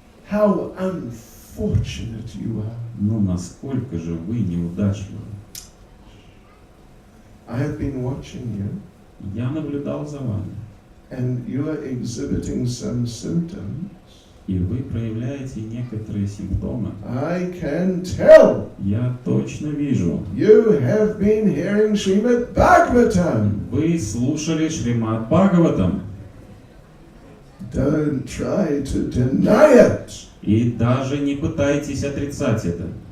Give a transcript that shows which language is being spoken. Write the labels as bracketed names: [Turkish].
[English] How unfortunate you are. [Russian] Ну насколько же вы неудачливы. [English] I have been watching you, [Russian] Я наблюдал за вами, [English] and you are exhibiting some symptoms. [Russian] и вы проявляете некоторые симптомы. [English] I can tell [Russian] Я точно вижу. [English] you have been hearing Srimad Bhagavatam. [Russian] Вы слушали Шримад Бхагаватам. [English] Don't try to deny it. [Russian] И даже не пытайтесь отрицать это.